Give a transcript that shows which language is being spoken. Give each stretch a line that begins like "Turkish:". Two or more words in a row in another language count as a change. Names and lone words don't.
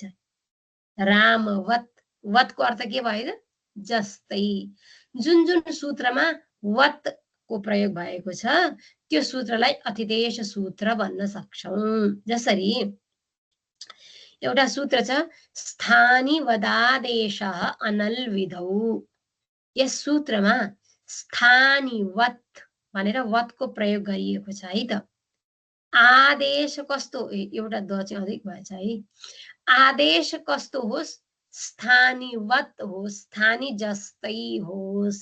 Nepali: रामवत, वतको अर्थ के भयो? जस्तै। जुन जुन सूत्रमा वत को प्रयोग भएको छ त्यो सूत्रलाई अतिदेश सूत्र भन्न सक्छौं। जसरी एउटा सूत्र छ
Sanskrit: स्थानी वदादेशः अनल विधौ।
Nepali: यस सूत्रमा
Sanskrit: स्थानी वत
Nepali: भनेर वतको प्रयोग गरिएको छ है त। आदेश कस्तो, एउटा द चाहिँ अधिक भएछ है। आदेश कस्तो होस्?
Sanskrit: स्थानी वत
Nepali: होस्, स्थानी जस्तै होस्।